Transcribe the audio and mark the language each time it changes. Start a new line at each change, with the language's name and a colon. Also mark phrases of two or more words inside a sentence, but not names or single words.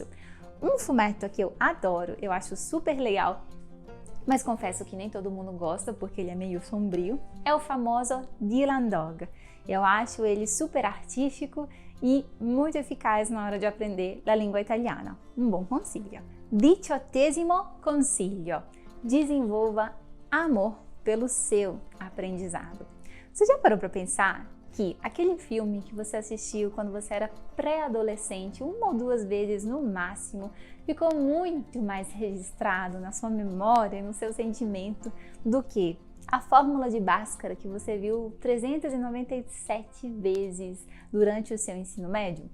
Portuguese: Um fumetto que eu adoro, eu acho super legal, mas confesso que nem todo mundo gosta porque ele é meio sombrio, é o famoso Dylan Dog. Eu acho ele super artístico e muito eficaz na hora de aprender a língua italiana. Um bom consiglio. 18º consiglio, desenvolva amor pelo seu aprendizado. Você já parou para pensar que aquele filme que você assistiu quando você era pré-adolescente, uma ou duas vezes no máximo, ficou muito mais registrado na sua memória e no seu sentimento do que a fórmula de Bhaskara que você viu 397 vezes durante o seu ensino médio?